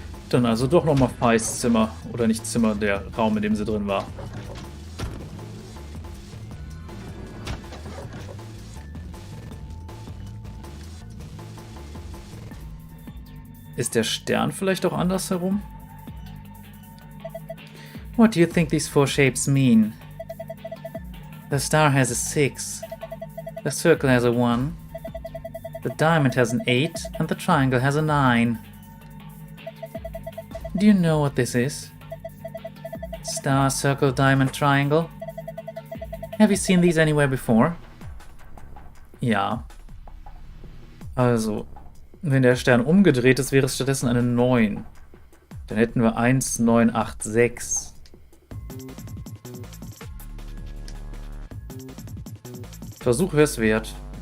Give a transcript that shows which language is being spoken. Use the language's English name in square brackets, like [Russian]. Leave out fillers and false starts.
[German] Dann also doch nochmal Feis Zimmer. Oder nicht Zimmer, der Raum, in dem sie drin war. Ist der Stern vielleicht auch andersherum? [English] What do you think these 4 shapes mean? The star has a 6. The circle has a 1. The diamond has an 8. And the triangle has a 9. Do you know what this is? Star, circle, diamond, triangle. Have you seen these anywhere before? [German] Ja. Also, wenn der Stern umgedreht ist, wäre es stattdessen eine 9. Dann hätten wir 1986. Versuch wäre es wert.